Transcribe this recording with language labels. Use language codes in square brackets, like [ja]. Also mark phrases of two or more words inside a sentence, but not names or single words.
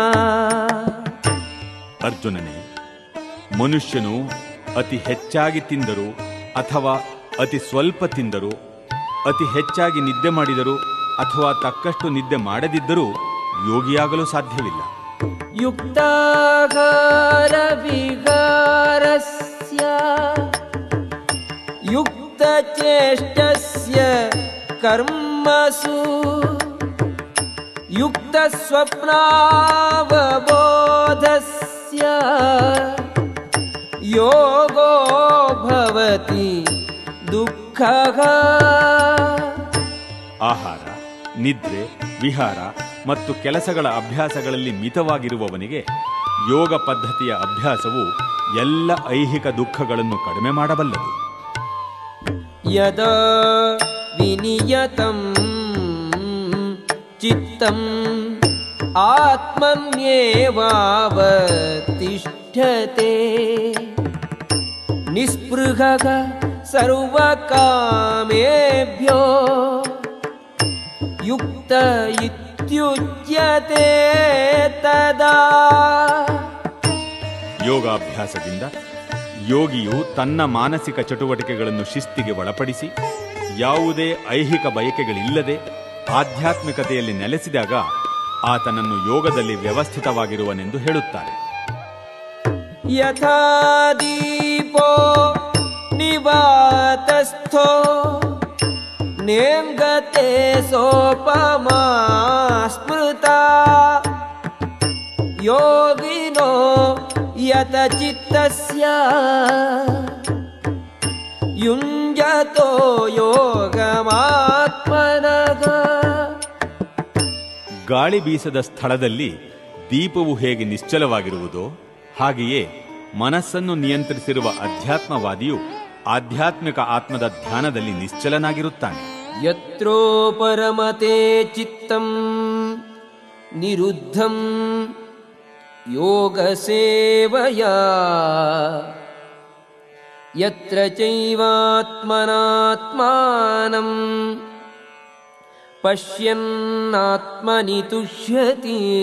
[kn] ಅರ್ಜುನನೇ, ಮನುಷ್ಯನು ಅತಿ ಹೆಚ್ಚಾಗಿ ತಿಂದರೂ ಅಥವಾ ಅತಿ ಸ್ವಲ್ಪ ತಿಂದರೂ, ಅತಿ ಹೆಚ್ಚಾಗಿ ನಿದ್ದೆ ಮಾಡಿದರೂ ಅಥವಾ ತಕ್ಕಷ್ಟು ನಿದ್ದೆ ಮಾಡದಿದ್ದರೂ ಯೋಗಿಯಾಗಲು ಸಾಧ್ಯವಿಲ್ಲ. [sa] ಯುಕ್ತಾಹಾರ ವಿಹಾರಸ್ಯ ಯುಕ್ತಚೇಷ್ಟಸ್ಯ ಕರ್ಮಸು ಯುಕ್ತಸ್ವಪ್ನಾವಬೋಧಸ್ಯ ಯೋಗೋ ಭವತಿ ದುಃಖಃ. [kn] ಆಹಾರ, ನಿದ್ರೆ, ವಿಹಾರ ಮತ್ತು ಕೆಲಸಗಳ ಅಭ್ಯಾಸಗಳಲ್ಲಿ ಮಿತವಾಗಿರುವವನಿಗೆ ಯೋಗ ಪದ್ಧತಿಯ ಅಭ್ಯಾಸವು ಎಲ್ಲ ಐಹಿಕ ದುಃಖಗಳನ್ನು ಕಡಿಮೆ ಮಾಡಬಲ್ಲದು. [sa] ಯದಾ ವಿನಿಯತಂ ಚಿತ್ತಂ ಆತ್ಮನ್ಯೇವಾವತಿಷ್ಠತೆ ನಿಸ್ಪೃಹಃ ಸರ್ವಕಾಮೇಭ್ಯೋ ಯುಕ್ತ ಇತ್ಯುಚ್ಯತೆ ತದಾ. [kn] ಯೋಗಾಭ್ಯಾಸದಿಂದ ಯೋಗಿಯು ತನ್ನ ಮಾನಸಿಕ ಚಟುವಟಿಕೆಗಳನ್ನು ಶಿಸ್ತಿಗೆ ಒಳಪಡಿಸಿ ಯಾವುದೇ ಐಹಿಕ ಬಯಕೆಗಳಿಲ್ಲದೆ ಆಧ್ಯಾತ್ಮಿಕತೆಯಲ್ಲಿ ನೆಲೆಸಿದಾಗ ಆತನನ್ನು ಯೋಗದಲ್ಲಿ ವ್ಯವಸ್ಥಿತವಾಗಿರುವನೆಂದು ಹೇಳುತ್ತಾರೆ. [sa] ಯಥಾ ದೀಪೋ ನಿವಾತಸ್ಥೋ ನೇಂಗತೆ ಸೋಪಮಾ ಸ್ಮೃತಾ ಯೋಗಿನೋ ಯತ ಚಿತ್ತಸ್ಯ ಯುಂಜತೋ ಯೋಗಮಾತ್ಮನಃ. [kn] ಗಾಳಿ ಬೀಸದ ಸ್ಥಳದಲ್ಲಿ ದೀಪವು ಹೇಗೆ ನಿಶ್ಚಲವಾಗಿರುವುದೋ ಹಾಗೆಯೇ ಮನಸ್ಸನ್ನು ನಿಯಂತ್ರಿಸಿರುವ ಅಧ್ಯಾತ್ಮವಾದಿಯು ಆಧ್ಯಾತ್ಮಿಕ ಆತ್ಮದ ಧ್ಯಾನದಲ್ಲಿ ನಿಶ್ಚಲನಾಗಿರುತ್ತಾನೆ. [sa] ಯತ್ರೋ ಪರಮತೆ ಚಿತ್ತಂ ನಿರುದ್ಧಂ ಯೋಗ ಸೇವಯಾ ಯತ್ರ ಚೈವಾತ್ಮನಾತ್ಮಾನಂ ಪಶ್ಯನ್ನಾತ್ಮನಿ ತುಷ್ಯತಿ